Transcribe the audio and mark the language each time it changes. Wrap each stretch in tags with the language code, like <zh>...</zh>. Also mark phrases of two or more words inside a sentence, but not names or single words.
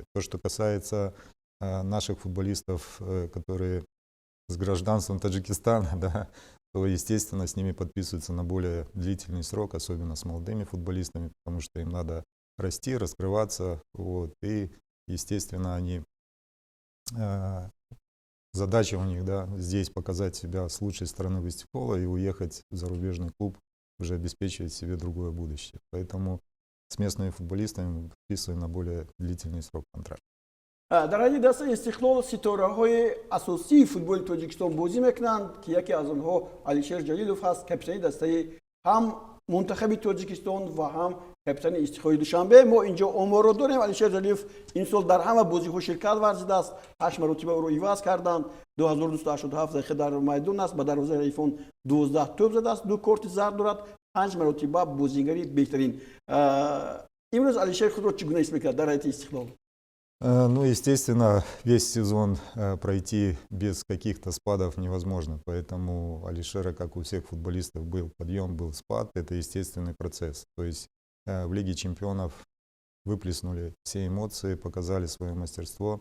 <ru>То, что касается наших футболистов, которые с гражданством Таджикистана, да, то, естественно, с ними подписываются на более длительный срок, особенно с молодыми футболистами, потому что им надо расти, раскрываться, вот, и, естественно, они, задача у них, да, здесь показать себя с лучшей стороны вестибюля и уехать в зарубежный клуб, уже обеспечивать себе другое будущее. Поэтому с местными футболистами мы подписываем на более длительный срок контракта.</ru> <tg>дар ҳадди даста истиқлол ситораҳои асосии футболи тоҷикистон бозӣ мекунанд ки яке аз онҳо Алишер Ҷалилов ҳаст, капитани дастаи ҳам мунтахаби тоҷикистон ва ҳам капитани Истиқлоли Душанбе. мо инҷо оморро дорем. Алишер Ҷалилов ин сол дар ҳама бозиҳо ширкат варзидааст, 8 маротиба ӯро иваз карданд, 2287 дақиқа дар майдон аст, ба дарвозаи ҳаифон 12 тӯб задааст, 2 корти зард дорад, 5 маротиба бозигари беҳтарин. имрӯз Алишер худро чӣ гуна ҳис мекунад дар ҳайати Истиқлол?</tg> <ru>Ну, естественно, весь сезон пройти без каких-то спадов невозможно. Поэтому Алишера, как у всех футболистов, был подъем, был спад. Это естественный процесс. То есть в Лиге чемпионов выплеснули все эмоции, показали свое мастерство.</ru>